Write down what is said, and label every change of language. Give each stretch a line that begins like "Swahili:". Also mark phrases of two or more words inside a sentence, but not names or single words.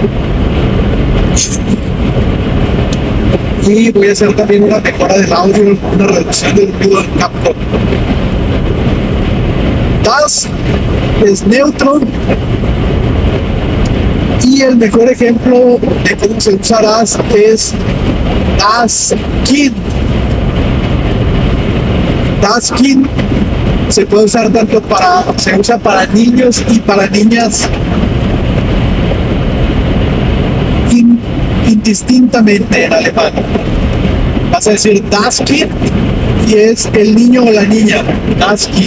Spanish: Y voy a hacer también una mejora del audio, una reducción del ruido del captor. Das es neutro. Y el mejor ejemplo de cómo se usa das es
German: das Kind. Das Kind
Spanish: se puede usar se usa para niños y para niñas indistintamente en alemán. Vas a decir
German: das Kind
Spanish: y es el niño o la niña,
German: das Kind.